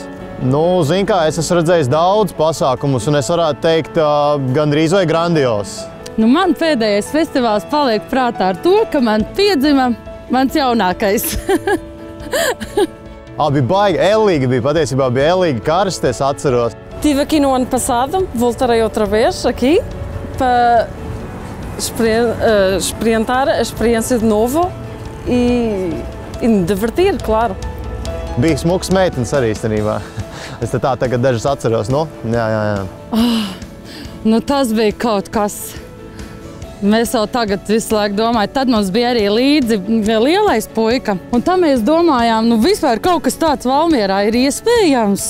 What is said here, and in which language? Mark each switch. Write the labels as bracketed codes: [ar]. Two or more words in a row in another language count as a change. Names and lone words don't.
[lv] Zin kā, es esmu redzējis daudz pasākumus, un es varētu teikt, gandrīz vai grandios. Man pēdējais festivāls paliek prātā ar to, ka man piedzima mans jaunākais. Bija baigi, ellīgi bija, patiesībā bija ellīgi karsti, es atceros. [pt] Tive aqui no ano passado, voltarei outra vez aqui para experimentar a experiência de novo e me divertir, claro. [lv] Bija smuks meitenes arī īstenībā. Es tā tagad dažas atceros, Jā. Tas bija kaut kas. Mēs jau tagad visu laiku domājam, tad mums bija arī līdzi lielais puika. Un tā mēs domājām, vispār kaut kas tāds Valmierā ir iespējams.